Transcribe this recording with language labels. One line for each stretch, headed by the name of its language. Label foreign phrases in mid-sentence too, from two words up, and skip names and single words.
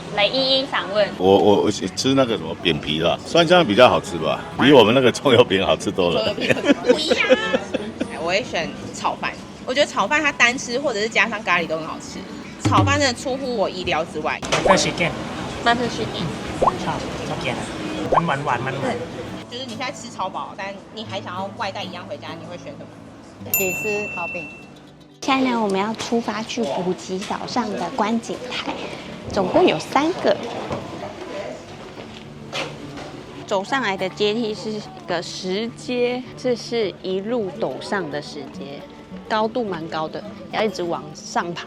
Chinese: 来一一访问。我吃那个什么扁皮的，酸酱比较好吃吧，比我们那个葱油饼好吃多了。不一样啊！我会选炒饭，我觉得炒饭它单吃或者是加上咖喱都很好吃。炒饭真的出乎我意料之外。
English: butter chicken
Thai: ชอบกินมันหวานมัน
Chinese: 就是你现在吃超饱，但你还想要外带一样回家，你会选什么？起司烤饼。现在呢，我们要出发去普吉岛上的观景台，总共有3个。走上来的阶梯是一个石阶，这是一路陡上的石阶，高度蛮高的，要一直往上爬。